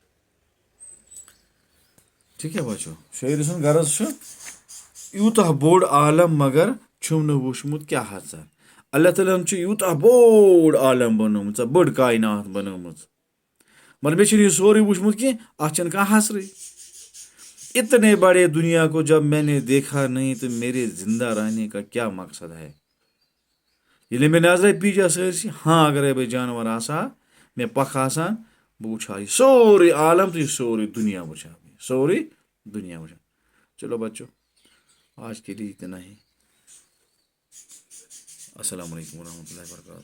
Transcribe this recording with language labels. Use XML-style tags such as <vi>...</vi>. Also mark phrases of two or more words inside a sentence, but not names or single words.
<ur>ٹھیک ہے بچو</ur> <ks>شٲعرٕ سُنٛد غرض چھُ یوٗتاہ بوٚڑ عالم مگر چھُم نہٕ وٕچھمُت کیٛاہ ہسا اللہ تعالیٰ ہن چھُ یوٗتاہ بوٚڑ عالم بنومُت بٔڑ کاینات بنٲومٕژ مگر مےٚ چھُنہٕ یہِ سورُے وٕچھمُت کینٛہہ اَتھ چھَنہٕ کانٛہہ حسرٕے</ks> <ur>اتنے بڑے دنیا کو جب میں نے دیکھا نہیں تو میرے زندہ رہنے کا کیا مقصد ہے</ur> <ks>ییٚلہِ مےٚ نظرے پیٖجا سٲرسٕے ہاں اگرے بہٕ جانور آسہٕ ہا مےٚ پکھ آسان بہٕ وٕچھِ ہا یہِ سورُے عالم تہٕ یہِ سورُے دُنیا وٕچھِ ہا بہٕ سورُے دُنیا وٕچھِ ہا</ks> <ur>چلو بچو آج کے لیے اتنا ہی</ur> <ar>السلام علیکم ورحمۃ اللہ وبرکاتہ</ar>